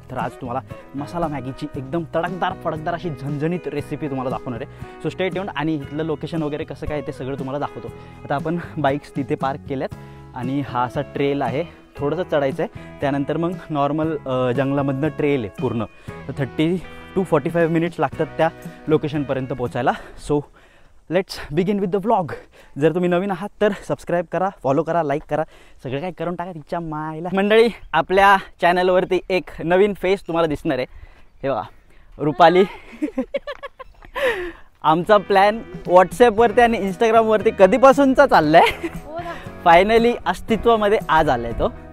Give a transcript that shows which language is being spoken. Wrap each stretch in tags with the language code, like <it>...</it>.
<mr>तर आज तुम्हाला मसाला मॅगीची एकदम तडकदार फडकदार अशी झणझणीत रेसिपी तुम्हाला दाखवणार आहे।</mr> <en>So stay tuned.</en> <mr>आणि इथलं लोकेशन वगैरे कसं काय ते सगळं तुम्हाला दाखवतो। आता आपण बाईक्स तिथे पार्क केल्यात आणि हा असा ट्रेल आहे, थोडंसं चढायचं आहे। त्यानंतर मग नॉर्मल जंगलामधनं ट्रेल आहे पूर्ण। 30 to 45 मिनिट्स लागतात त्या लोकेशनपर्यंत पोहोचायला।</mr> <en>So let's begin with the vlog.</en> <mr>जर तुम्ही नवीन आहात तर सबस्क्राईब करा, फॉलो करा, लाईक करा, सगळं काही करून टाका तिच्या मायला। मंडळी, आपल्या चॅनलवरती एक नवीन फेस तुम्हाला दिसणार आहे। हे बघा, रुपाली। आमचा प्लॅन व्हॉट्सॲपवरती आणि इंस्टाग्रामवरती कधीपासूनचा चालला आहे, फायनली अस्तित्वामध्ये आज आला आहे तो।</mr>